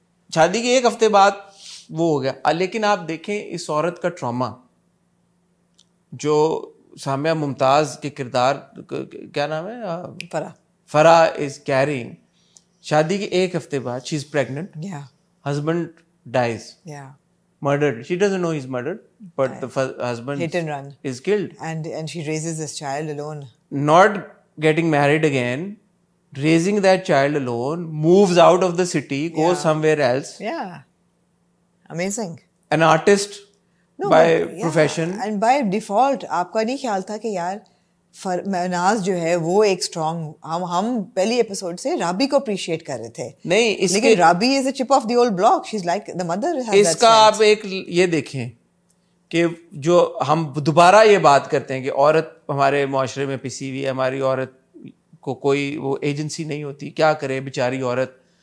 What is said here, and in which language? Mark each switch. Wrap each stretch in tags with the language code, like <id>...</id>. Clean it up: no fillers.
<hi>शादी के एक हफ्ते बाद वो हो गया। लेकिन आप देखें इस औरत का ट्रॉमा, जो सामिया मुमताज के किरदार, क्या नाम है,</hi> <en>Farah is carrying,</en> <hi>शादी के एक हफ्ते बाद</hi> <en>She is pregnant, husband dies, murdered. She doesn't know he's murdered, but the husband hit and run is killed, and she raises this child alone. Not getting married again, raising that child alone, moves out of the city, goes somewhere else. Yeah, amazing. An artist by profession and by default.</en> <hi>आपका नहीं ख्याल था कि यार नाज जो है वो एक स्ट्रॉन्ग, हम पहली एपिसोड से राबी को अप्रिशिएट कर रहे थे। नहीं,</hi> <en>लेकिन Raabi is a chip of the old block, she is like the mother.</en> <hi>इसका आप एक ये देखें कि जो हम दोबारा ये बात करते हैं कि औरत हमारे मुआशरे में पिसी हुई है, हमारी औरत को कोई वो एजेंसी नहीं होती, क्या करे बेचारी औरत।</hi>